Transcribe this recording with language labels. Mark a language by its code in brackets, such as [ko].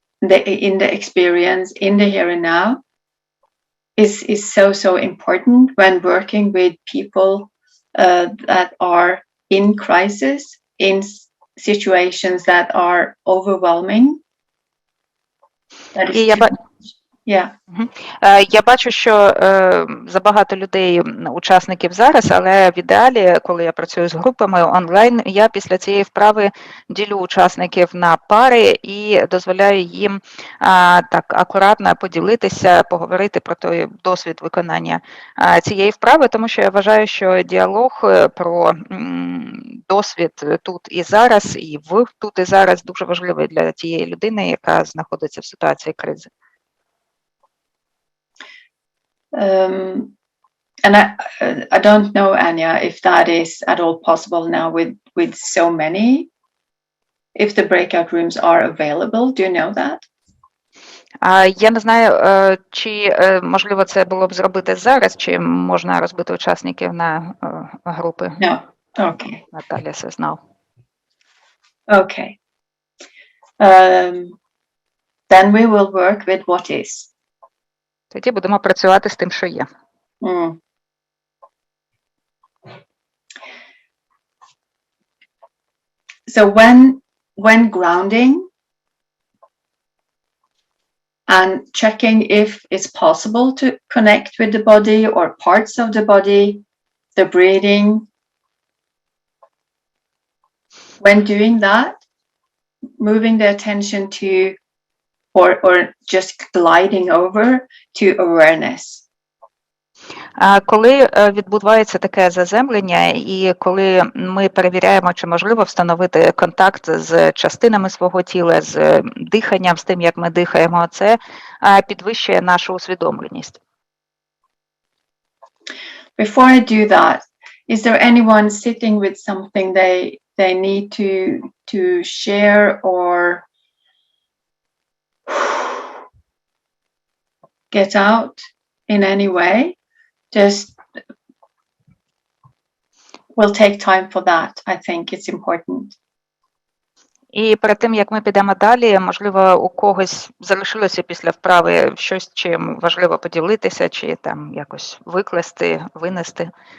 [en] in the experience, in the here and now, is so important when working with people that are in crisis, in situations that are overwhelming. That is Yeah. [uk] Я бачу, що забагато людей, учасників зараз, але в ідеалі, коли я працюю з групами онлайн, я після цієї вправи ділю учасників на пари і дозволяю їм так акуратно поділитися, поговорити про той досвід виконання цієї вправи, тому що я вважаю, що діалог про досвід тут і зараз, і тут і зараз дуже важливий для тієї людини, яка знаходиться в ситуації кризи. [en] And I don't know, Anya, if that is at all possible now with so many, if the breakout rooms are available. Do you know that? [uk] Я не знаю, чи можливо це було б зробити зараз, чи можна розбити учасників на групи. [en] No. Okay. Наталя says no. Okay. Then we will work with what is. [uk] Тоді будемо працювати з тим, що є. [en] So when grounding and checking if it's possible to connect with the body or parts of the body, the breathing, when doing that, moving the attention to or just gliding over to awareness. [uk] Коли відбувається таке заземлення, і коли ми перевіряємо, чи можливо встановити контакт з частинами свого тіла, з диханням, з тим, як ми дихаємо, це підвищує нашу усвідомленість. [en] Before I do that, is there anyone sitting with something they need to share or get out in any way? Just we'll take time for that. I think it's important. [uk] І перед тим, як ми підемо далі, можливо, у когось залишилося після вправи щось, чим важливо поділитися, чи там якось викласти, винести.